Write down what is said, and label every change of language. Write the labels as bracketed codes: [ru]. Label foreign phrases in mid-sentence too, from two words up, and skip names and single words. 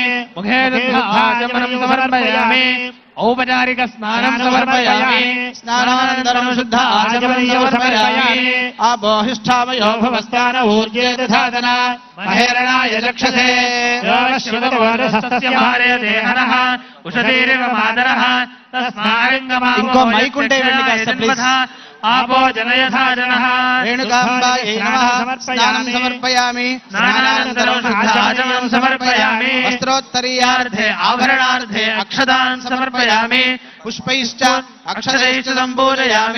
[sa] मुखे दुग्धाचमनं समर्पयामि औपचारिक स्नानं समर्पयामि स्नानानन्तरं शुद्ध आचमनं समर्पयामि आबोहिष्ठावयो भवस्तान ऊर्जे दधातना महेरणाय चक्षसे शिवतोरसस्तस्य मार्यते हनः उषतीरिव मातरः तस्मारिङ्गमावो [te] ఇంకో మైక్ ఉంటే వెళ్ళి కాస్త ప్లీజ్ [sa] आपो जनयथा जनः रेणुकाम्बायै नमः स्नानं समर्पयामि स्नानानन्तरं शुद्धाचमनं समर्पयामि वस्त्रोत्तरीयार्धे आभरणार्धे अक्षतान् समर्पयामि पुष्पैश्च अक्षतैश्च सम्पूजयामि